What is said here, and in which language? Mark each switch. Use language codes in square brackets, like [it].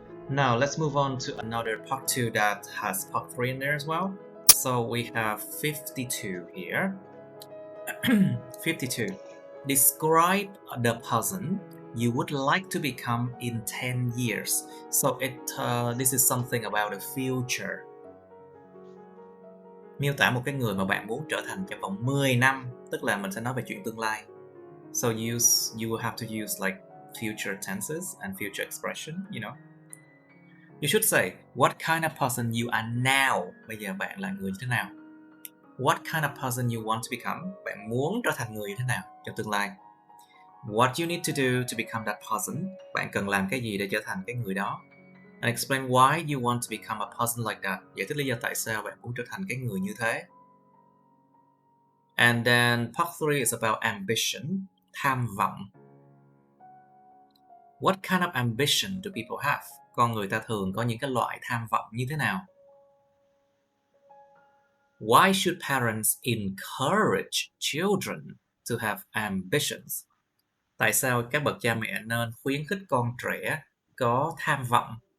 [en] Now let's move on to another part 2 that has part 3 in there as well. So we have 52 here. 52. Describe the person you would like to become in 10 years. So this is something about the future. [vi] Miêu tả một cái người mà bạn muốn trở thành trong vòng 10 năm, tức là mình sẽ nói về chuyện tương lai. [en] So you will have to use like future tenses and future expression, you know. You should say, what kind of person you are now. [vi] Bây giờ bạn là người như thế nào? [en] What kind of person you want to become. [vi] Bạn muốn trở thành người như thế nào trong tương lai? [en] What you need to do to become that person. [vi] Bạn cần làm cái gì để trở thành cái người đó? [en] And explain why you want to become a person like that. [vi] Giải thích lý do tại sao bạn muốn trở thành cái người như thế. [en] And then part 3 is about ambition, tham vọng. What kind of ambition do people have? [vi] Con người ta thường có những cái loại tham vọng như thế nào? [en] Why should parents encourage children to have ambitions? [vi] Tại sao các bậc cha mẹ nên khuyến khích con trẻ có tham vọng?